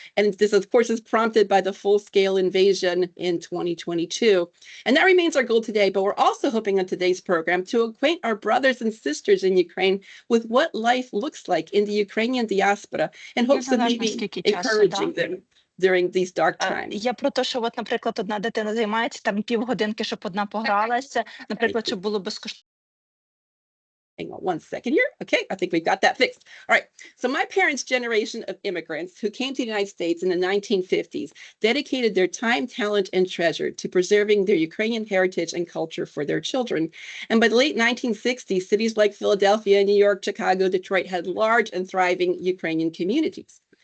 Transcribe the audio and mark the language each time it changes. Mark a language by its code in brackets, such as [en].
[en] And this, of course, is prompted by the full-scale invasion in 2022. And that remains our goal today, but we're also hoping on today's program to acquaint our brothers and sisters in Ukraine with what life looks like in the Ukrainian diaspora, and hopes of maybe encouraging them during these dark times. [uk] Я про те, що от, наприклад, одна дитина займається, там півгодинки, щоб одна погралася, наприклад, щоб було безкоштовно. [en] Hang on one second here. Okay, I think we've got that fixed. All right, so my parents' generation of immigrants who came to the United States in the 1950s dedicated their time, talent, and treasure to preserving their Ukrainian heritage and culture for their children. And by the late 1960s, cities like Philadelphia, New York, Chicago, Detroit had large and thriving Ukrainian communities.